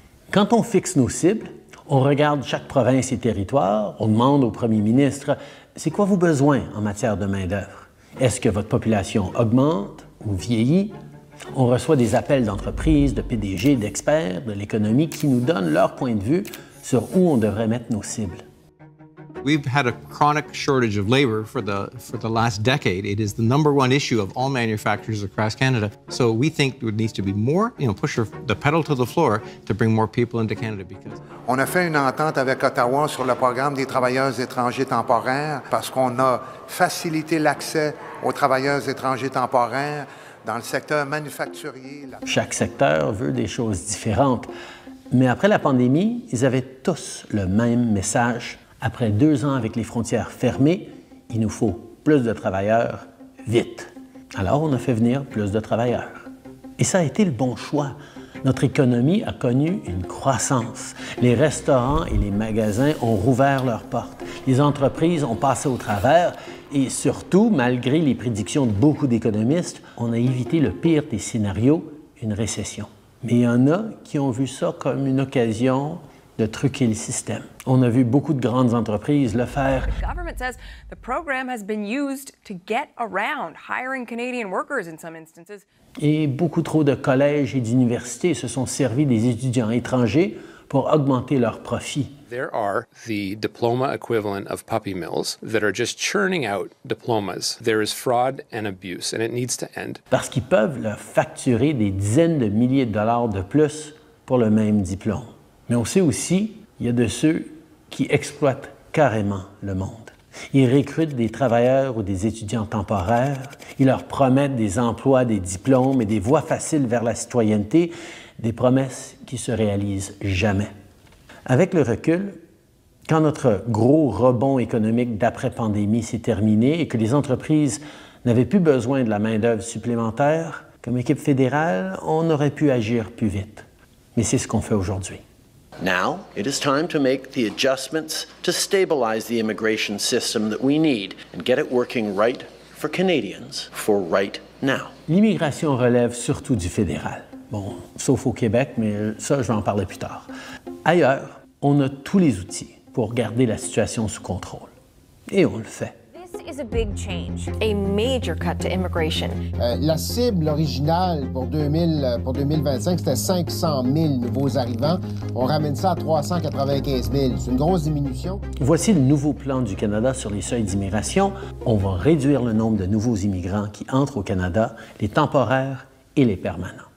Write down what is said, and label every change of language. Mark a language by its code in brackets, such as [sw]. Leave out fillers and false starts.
[fr] Quand on fixe nos cibles, on regarde chaque province et territoire, on demande au premier ministre « C'est quoi vos besoins en matière de main-d'œuvre? Est-ce que votre population augmente ou vieillit? » On reçoit des appels d'entreprises, de PDG, d'experts de l'économie qui nous donnent leur point de vue sur où on devrait mettre nos cibles. [en] We've had a chronic shortage of labor for the last decade. It is the #1 issue of all manufacturers across Canada. So we think there needs to be more, push the pedal to the floor to bring more people into Canada because. [fr] On a fait une entente avec Ottawa sur le programme des travailleurs étrangers temporaires parce qu'on a facilité l'accès aux travailleurs étrangers temporaires dans le secteur manufacturier. Chaque secteur veut des choses différentes. Mais après la pandémie, ils avaient tous le même message. Après 2 ans avec les frontières fermées, il nous faut plus de travailleurs vite. Alors, on a fait venir plus de travailleurs. Et ça a été le bon choix. Notre économie a connu une croissance. Les restaurants et les magasins ont rouvert leurs portes. Les entreprises ont passé au travers et surtout, malgré les prédictions de beaucoup d'économistes, on a évité le pire des scénarios, une récession. Mais il y en a qui ont vu ça comme une occasion de truquer le système. On a vu beaucoup de grandes entreprises le faire. [en] The government says the program has been used to get around hiring Canadian workers in some instances. [fr] Et beaucoup trop de collèges et d'universités se sont servis des étudiants étrangers pour augmenter leurs profits. [en] There are the diploma equivalent of puppy mills that are just churning out diplomas. There is fraud and abuse, and it needs to end. [fr] Parce qu'ils peuvent leur facturer des dizaines de milliers de dollars de plus pour le même diplôme. Mais on sait aussi, il y a de ceux qui exploitent carrément le monde. Ils recrutent des travailleurs ou des étudiants temporaires, ils leur promettent des emplois, des diplômes et des voies faciles vers la citoyenneté, des promesses qui se réalisent jamais. Avec le recul, quand notre gros rebond économique d'après-pandémie s'est terminé et que les entreprises n'avait plus besoin de la main-d'œuvre supplémentaire, comme équipe fédérale, on aurait pu agir plus vite. Mais c'est ce qu'on fait aujourd'hui. [en] Now, it is time to make the adjustments to stabilize the immigration system that we need and get it working right for Canadians for right now. [fr] L'immigration relève surtout du fédéral. Bon, sauf au Québec, mais ça, je vais en parler plus tard. Ailleurs, on a tous les outils pour garder la situation sous contrôle. Et on le fait. [en] This is a big change, a major cut to immigration. [fr] La cible originale pour 2025, c'était 500 000 nouveaux arrivants. On ramène ça à 395 000. C'est une grosse diminution. Voici le nouveau plan du Canada sur les seuils d'immigration. On va réduire le nombre de nouveaux immigrants qui entrent au Canada, les temporaires et les permanents.